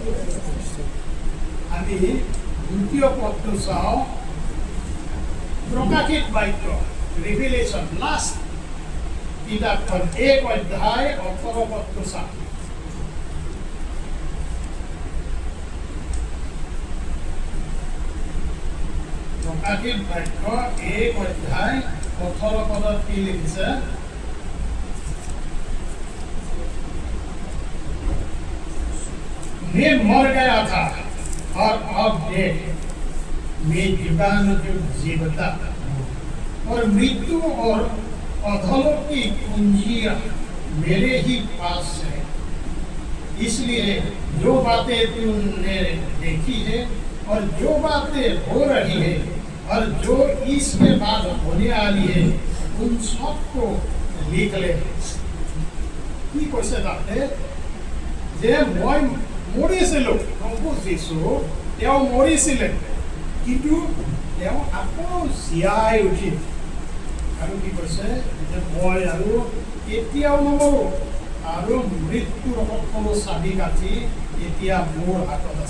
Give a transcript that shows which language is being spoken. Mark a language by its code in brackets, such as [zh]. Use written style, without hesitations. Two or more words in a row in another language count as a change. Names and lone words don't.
[as] আমি দ্বিতীয় পদটো চাওঁ, প্ৰকাশিত বাক্য, ৰিভিলেশ্যন, লাষ্ট কিতাপখন 1 অধ্যায় 18 পদটো চাওঁ। প্ৰকাশিত বাক্য 1 অধ্যায় 18 পদত কি লিখিছে, [hi] मैं मर गया था और अब देख मैं युगानुयुग जीवता और मृत्यु और अधोलोक की कुंजियां मेरे ही पास है। इसलिए जो बातें तुमने देखी है और जो बातें हो रही है और जो इसके बाद होने वाली है उन सबको लिख ले। [as] কি কৈছে তাতে, যে মই মৰিছিলোঁ, প্ৰভু যীশু তেওঁ মৰিছিলে, কিন্তু তেওঁ আকৌ জীয়াই উঠিল। আৰু কি কৈছে যে মই আৰু কেতিয়াও নমৰোঁ আৰু মৃত্যুৰ সকলো চাবি কাঠি এতিয়া মোৰ হাতত আছে।